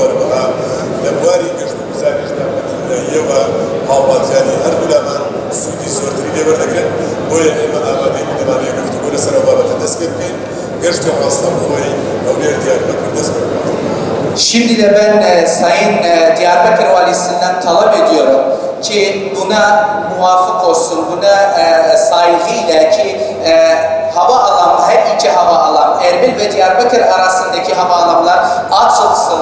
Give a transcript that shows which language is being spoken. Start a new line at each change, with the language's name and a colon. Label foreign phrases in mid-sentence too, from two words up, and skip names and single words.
Central Kurdish: وەربەها لە بواری گەشت و گوزاریشدا بەدڵنیاییەوە هاوڵاتیانی هەردوو لامان سوودی زۆرتری لێوەردەگرن بۆیە ئێمە ئامادەین دەمانەیە گفتوگۆ لەسەر ئەو بابەتە دەست پێ بکەین گەشتی ڕاستەوخۆی هەولێر دیاربەکر دەست پێ بکەین.
Turkish: Şimdi de ben Sayın Diyarbakır Valisi'nden talep ediyorum ki buna muvafık olsun, buna saygıyla ki havaalanı, her iki havaalanı, Erbil ve Diyarbakır arasındaki havaalanlar açılsın.